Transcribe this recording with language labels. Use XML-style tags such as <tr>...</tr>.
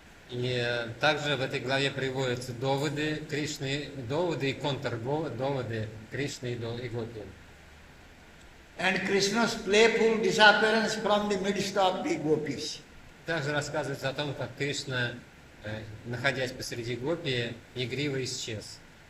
<ru>И также в этой главе приводятся доводы Кришны, доводы и контрдоводы Кришны и Гопи.</ru> <en>And Krishna's playful disappearance from the midst of the gopis.</en> <ru>Также рассказывается о том, как Кришна, находясь посреди Гопи, игриво исчез.</ru>